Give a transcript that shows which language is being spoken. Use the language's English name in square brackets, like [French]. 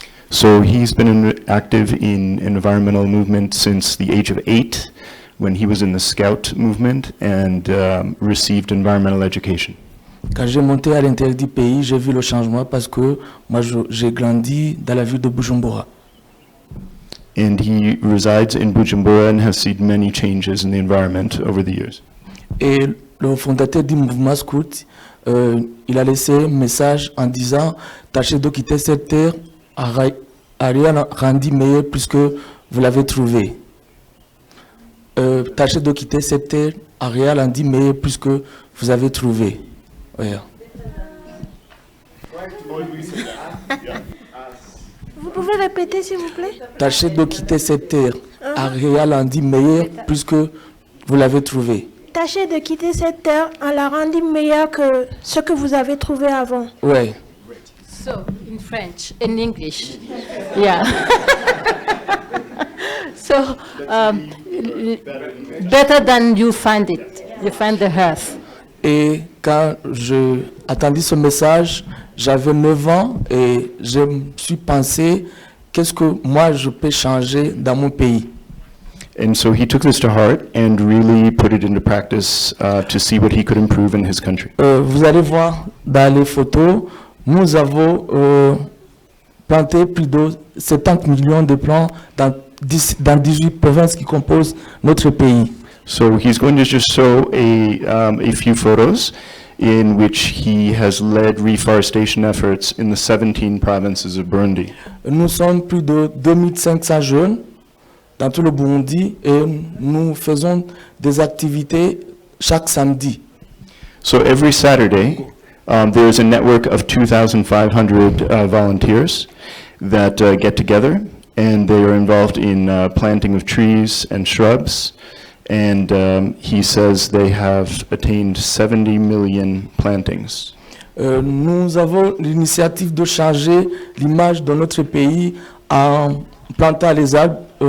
[English] So he's been active in environmental movement since the age of 8, when he was in the Scout movement and received environmental education. [French] Quand j'ai monté à l'intérieur du pays, j'ai vu le changement parce que moi j'ai grandi dans la ville de Bujumbura. [English] And he resides in Bujumbura and has seen many changes in the environment over the years. [French] Et le fondateur du mouvement scout, il a laissé un message en disant « Tâchez de quitter cette terre, à rien rendu meilleur puisque vous l'avez trouvé. Tâchez de quitter cette terre, à rien rendu meilleur puisque vous avez trouvé. » Yeah. Vous pouvez répéter s'il vous plaît? Tâchez de quitter cette terre, à rien rendu meilleur puisque vous l'avez trouvé. Tâchez de quitter cette terre en la rendant meilleure que ce que vous avez trouvé avant. Ouais. [English] So, in French, in English. Yeah. So, better than you find it. You find the earth. [French] Et quand j'ai entendu ce message, j'avais 9 ans et je me suis pensé, qu'est-ce que moi je peux changer dans mon pays? [English] And so he took this to heart and really put it into practice to see what he could improve in his country. [French] Vous allez voir dans les photos, nous avons planté plus de 70 millions de plants dans 18 provinces qui composent notre pays. [English] So he's going to just show a few photos in which he has led reforestation efforts in the 17 provinces of Burundi. [French] Nous sommes plus de 2500 jeunes dans tout le Burundi et nous faisons des activités chaque samedi. [English] So every Saturday, there is a network of 2,500 volunteers that get together, and they are involved in planting of trees and shrubs. And he says they have attained 70 million plantings. [French] Nous avons l'initiative de changer l'image de notre pays en plantant les arbres.